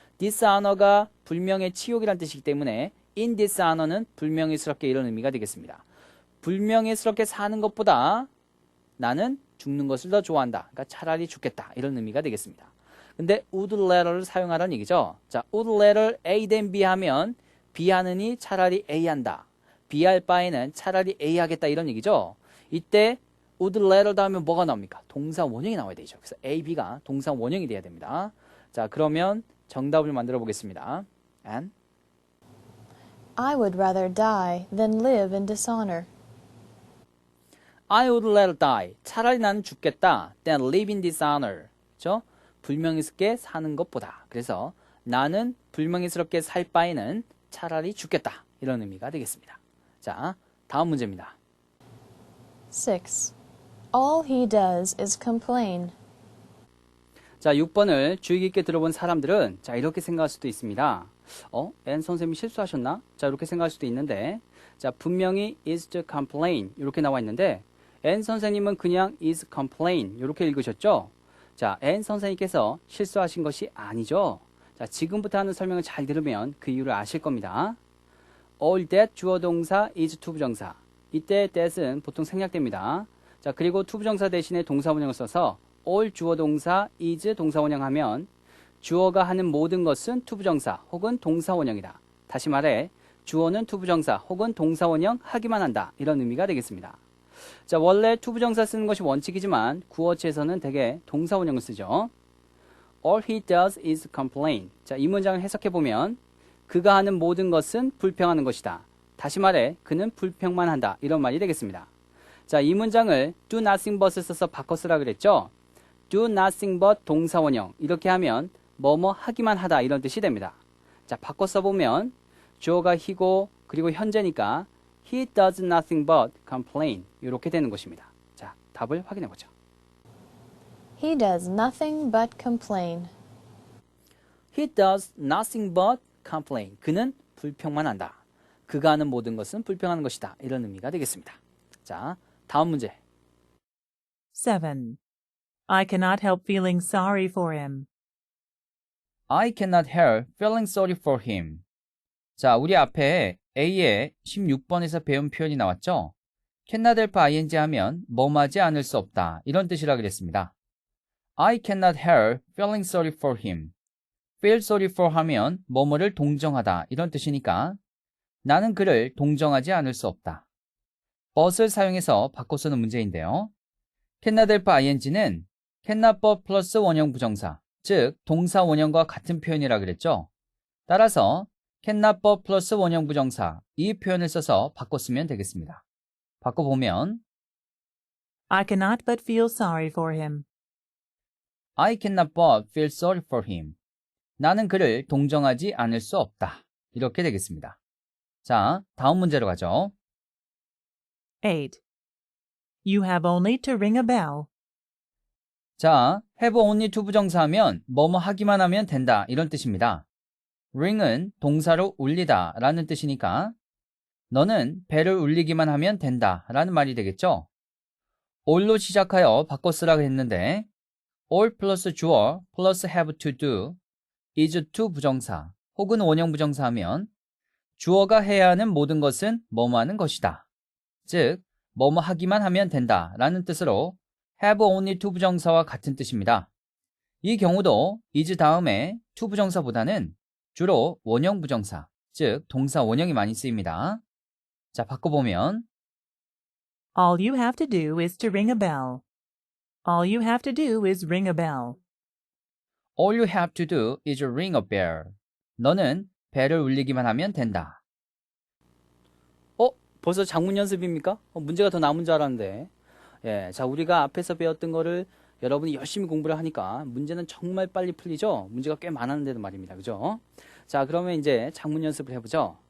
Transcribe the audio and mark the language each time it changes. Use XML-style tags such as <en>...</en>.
<ko>dishonor가 불명예 치욕이란 뜻이기 때문에 in dishonor는 불명예스럽게 이런 의미가 되겠습니다. 불명예스럽게 사는 것보다 나는 죽는 것을 더 좋아한다. 그러니까 차라리 죽겠다. 이런 의미가 되겠습니다. 근데 would rather를 사용하라는 얘기죠. 자, would rather A than B 하면 B 하느니 차라리 A 한다. B 할 바에는 차라리 A 하겠다 이런 얘기죠. 이때 would rather 다음에 뭐가 나옵니까? 동사 원형이 나와야 되죠. 그래서 A, B가 동사 원형이 돼야 됩니다. 자, 그러면 정답을 만들어 보겠습니다.</ko> <en>And I would rather die than live in dishonor. I would rather die.</en> <ko>차라리 나는 죽겠다.</ko> <en>than live in dishonor.</en> <ko>그렇죠? 불명예스럽게 사는 것보다. 그래서 나는 불명예스럽게 살 바에는 차라리 죽겠다. 이런 의미가 되겠습니다. 자, 다음 문제입니다.</ko> <en>6. All he does is complain.</en> <ko>자, 6번을 주의 깊게 들어본 사람들은 자, 이렇게 생각할 수도 있습니다. 앤 선생님이 실수하셨나? 자, 이렇게 생각할 수도 있는데 자, 분명히 is to complain 이렇게 나와 있는데 앤 선생님은 그냥 is complain 이렇게 읽으셨죠? 자, 앤 선생님께서 실수하신 것이 아니죠. 자, 지금부터 하는 설명을 잘 들으면 그 이유를 아실 겁니다. all that 주어 동사 is to 부정사. 이때 that은 보통 생략됩니다. 자, 그리고 to 부정사 대신에 동사 원형을 써서 all 주어 동사 is 동사 원형 하면 주어가 하는 모든 것은 to 부정사 혹은 동사 원형이다. 다시 말해 주어는 to 부정사 혹은 동사 원형 하기만 한다. 이런 의미가 되겠습니다. 자, 원래 to 부정사 쓰는 것이 원칙이지만 구어체에서는 대개 동사 원형을 쓰죠.</ko> <en>All he does is complain.</en> <ko>자, 이 문장을 해석해 보면 그가 하는 모든 것은 불평하는 것이다. 다시 말해 그는 불평만 한다. 이런 말이 되겠습니다. 자, 이 문장을 do nothing but을 써서 바꿔 쓰라 그랬죠. do nothing but 동사 원형. 이렇게 하면 뭐뭐 하기만 하다 이런 뜻이 됩니다. 자, 바꿔 써보면 주어가 he고 그리고 현재니까</ko> <en>he does nothing but complain</en> <ko>이렇게 되는 것입니다. 자, 답을 확인해 보죠.</ko> <en>He does nothing but complain. He does nothing but complain.</en> <ko>그는 불평만 한다. 그가 하는 모든 것은 불평하는 것이다. 이런 의미가 되겠습니다. 자, 다음 문제.</ko> <en>7. I cannot help feeling sorry for him. I cannot help feeling sorry for him.</en> <ko>자, 우리 앞에 A의 16번에서 배운 표현이 나왔죠? cannot help ing 하면 뭐하지 않을 수 없다. 이런 뜻이라 그랬습니다.</ko> <en>I cannot help feeling sorry for him.</en> <ko>feel sorry for 하면 뭐뭐를 동정하다. 이런 뜻이니까 나는 그를 동정하지 않을 수 없다. but을 사용해서 바꿔 쓰는 문제인데요. cannot help ing는 cannot but 플러스 원형 부정사, 즉 동사 원형과 같은 표현이라 그랬죠. 따라서 cannot but 플러스 원형 부정사 이 표현을 써서 바꿔 쓰면 되겠습니다. 바꿔보면</ko> <en>I cannot but feel sorry for him. I cannot but feel sorry for him.</en> <ko>나는 그를 동정하지 않을 수 없다. 이렇게 되겠습니다. 자, 다음 문제로 가죠.</ko> <en>8. You have only to ring a bell.</en> <ko>자, have only to 부정사하면 뭐뭐 하기만 하면 된다. 이런 뜻입니다. ring은 동사로 울리다 라는 뜻이니까 너는 벨을 울리기만 하면 된다 라는 말이 되겠죠. all로 시작하여 바꿔 쓰라고 했는데 all 플러스 주어 플러스 have to do is to 부정사 혹은 원형 부정사 하면 주어가 해야 하는 모든 것은 뭐뭐 하는 것이다. 즉, 뭐뭐 하기만 하면 된다 라는 뜻으로 have only to 부정사와 같은 뜻입니다. 이 경우도 is 다음에 to 부정사보다는 주로 원형 부정사, 즉 동사 원형이 많이 쓰입니다. 자, 바꿔보면</ko> <en>All you have to do is to ring a bell. All you have to do is ring a bell. All you have to do is ring a bell.</en> <ko>너는 벨을 울리기만 하면 된다. 벌써 작문 연습입니까? 문제가 더 남은 줄 알았는데. 예, 자, 우리가 앞에서 배웠던 거를 여러분이 열심히 공부를 하니까 문제는 정말 빨리 풀리죠? 문제가 꽤 많았는데도 말입니다. 그죠? 자, 그러면 이제 작문 연습을 해보죠.</ko>